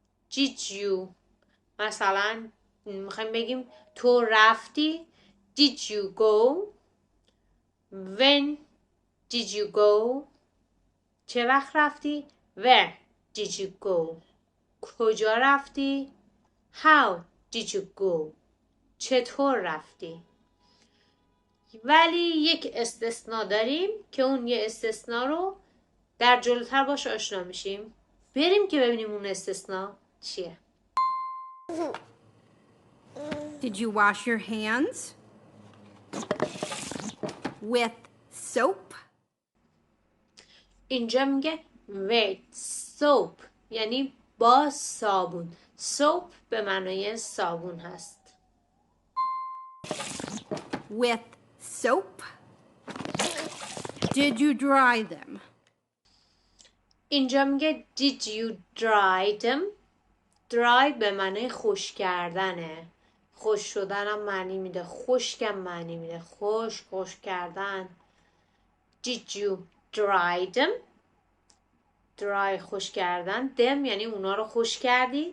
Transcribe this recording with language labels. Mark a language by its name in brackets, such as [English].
[English] Did you [Persian] مثلا میخوایم بگیم تو رفتی [English] did you go. When did you go [Persian] چه وقت رفتی. [English] Where did you go [Persian] کجا رفتی. [English] How did you go [Persian] چطور رفتی. ولی یک استثناء داریم که اون یه استثناء رو در جلوتر باش آشنا میشیم. بریم که ببینیم اون استثناء چیه. [English] Did you wash your hands? With soap? [Persian] اینجا میگه [English] with soap [Persian] یعنی با صابون. soap به معنای صابون هست. [English] With soap? Did you dry them? [Persian] اینجا میگه [English] did you dry them. [Persian] dry به معنی خشک کردنه. خشک شدن هم معنی میده. خشکم معنی میده. خشک کردن. [English] Did you dry them. [Persian] dry خشک کردن. them یعنی اونا رو خشک کردی.